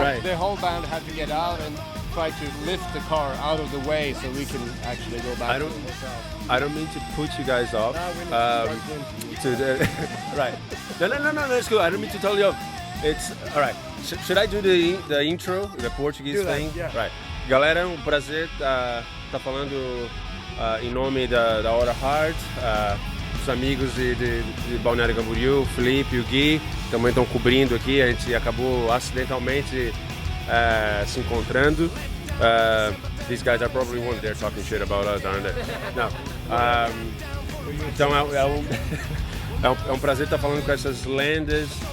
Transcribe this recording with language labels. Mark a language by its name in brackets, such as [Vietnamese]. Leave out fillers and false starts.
[English] Right. the whole band had to get out and try to lift the car out of the way so we can actually go back I don't- to the hotel. I don't mean to put you guys off. To the right. No, that's cool. I don't mean to tell you off. It's all right. Should I do the intro, the Portuguese Do that, thing? yeah. Right. [Portuguese] Galera, é um prazer tá falando em nome da Hora Hard. Os amigos de Balneário Camboriú, o Felipe e o Gui também estão cobrindo aqui. A gente acabou acidentalmente se encontrando. [English] These guys are probably one there talking shit about us, aren't they? No. [Portuguese] Então é um prazer estar falando com essas lendas.